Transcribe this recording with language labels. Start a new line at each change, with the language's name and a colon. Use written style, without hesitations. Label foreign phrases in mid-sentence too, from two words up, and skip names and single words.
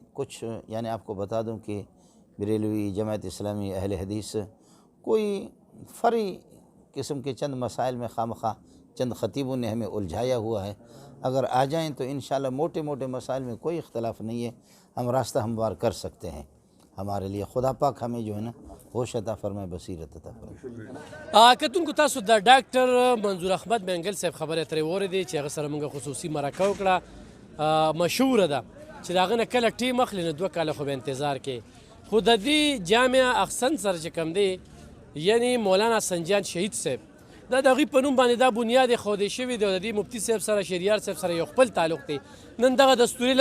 Urdu: کچھ یعنی آپ کو بتا دوں کہ بریلوی، جماعت اسلامی، اہل حدیث، کوئی فرعی قسم کے چند مسائل میں خامخواہ چند خطیبوں نے ہمیں الجھایا ہوا ہے، اگر آ جائیں تو انشاءاللہ موٹے موٹے مسائل میں کوئی اختلاف نہیں ہے، ہم راستہ ہموار کر سکتے ہیں۔ ہمارے لیے خدا پاک ہمیں جو ہے نا ہوش عطا فرمائے، بصیرت عطا فرمائے۔
Pashto: کتونکو تاسو د ډاکټر منظور احمد منګل صاحب خبره ترې واورېدې چې هغه سره موږ خصوصي مرکه وکړه، مشهوره ده چې د هغه نه کله ټیم اخلي نو 2 کاله خو به انتظار کې، خو د دې جامع احسن سره چې کوم دی یعنی مولانا سنجان شهید صاحب، دا د هغوی په نوم باندې دا بنیاد ایښودی شوی دی، د دې مفتي صاحب سره، شهریار صاحب سره یو خپل تعلق دی.